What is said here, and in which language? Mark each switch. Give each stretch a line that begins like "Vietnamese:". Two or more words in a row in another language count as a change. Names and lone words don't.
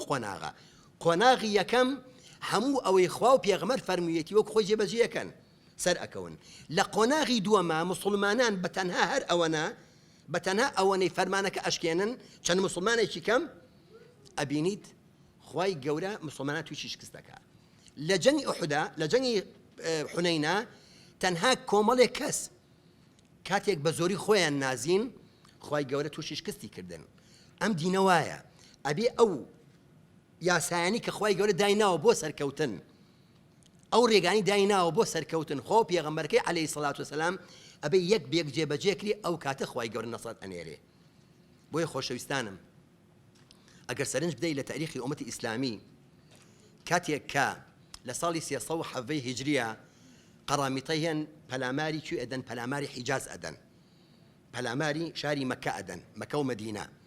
Central Kurdish: قۆناغە قۆناغی یەکەم هەموو ئەوەی خوا و پێغەمبەر فەرموویەتی وەکو خۆی جێبەجێ ئەکەن سەر ئەکەون لە قۆناغی دووەمە مسلمانان بەتەنها هەر ئەوەنە بەتەنها ئەوەنەی فەرمانەکە ئەشکێنن چەند مسلمانێکی کەم ئەبینیت خوای گەورە مسلمانان تویشی شکست دەکات لە جەنگی ئوحودا لە جەنگی حونەینە تەنها کۆمەڵێک کەس کاتێک بە زۆری خۆیان نازین خوای گەورە تویشی شکستی کردن ئەم دینە وایە ئەبێ ئەو یاسایانی کە خوای گەورە دایناوە بۆ سەرکەوتن ئەو ڕێگانی دایناوە بۆ سەرکەوتن خۆ پێغەمبەرەکەی
Arabic: عليه الصلاة والسلام
Central Kurdish: ئەبێ یەک بێک جێبەجێکری ئەو کاتە خوای گەورە نەسرەت ئەنێرێ بۆیە خۆشەویستانم ئەگەر سەرنج بدەیت لە تاریخی ئومەتی ئیسلامی کاتێک کە لە ساڵی 307 هیجریە قەڕامیتەی هێن پەلاماری کوێ ئەدەن پەلاماری حیجاز ئەدەن پەلاماری شاری مەکە ئەدەن مەکە و مەدینە